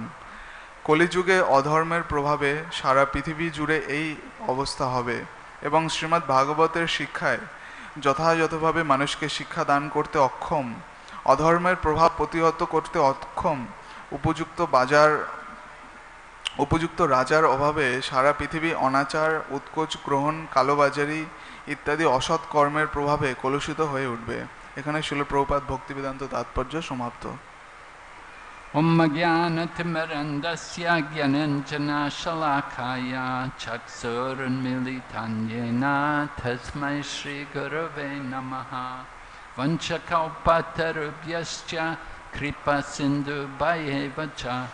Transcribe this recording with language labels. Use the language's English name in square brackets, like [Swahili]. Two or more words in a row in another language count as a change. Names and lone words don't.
[Bangla] কলিযুগে অধর্মের প্রভাবে সারা পৃথিবী জুড়ে এই অবস্থা হবে এবং শ্রীমদ্ ভাগবতের শিক্ষায় যথাযথভাবে মানুষকে শিক্ষা দান করতে অক্ষম, অধর্মের প্রভাব প্রতিহত করতে অক্ষম, উপযুক্ত রাজার অভাবে সারা পৃথিবী অনাচার, উৎকোচ গ্রহণ, কালোবাজারি ইত্যাদি অসৎ কর্মের প্রভাবে কলুষিত হয়ে উঠবে। এখানে শিল প্রভুপাদ ভক্তি বেদান্ত তাৎপর্য সমাপ্ত। [Sanskrit] ओम् ज्ञान-तिमिरान्धस्य ज्ञानाञ्जन शलाकया चक्षुरुन्मीलितं येन तस्मै श्री गुरवे नमः वाञ्छाकल्पतरुभ्यश्च कृपा सिन्धु-भ्य एव च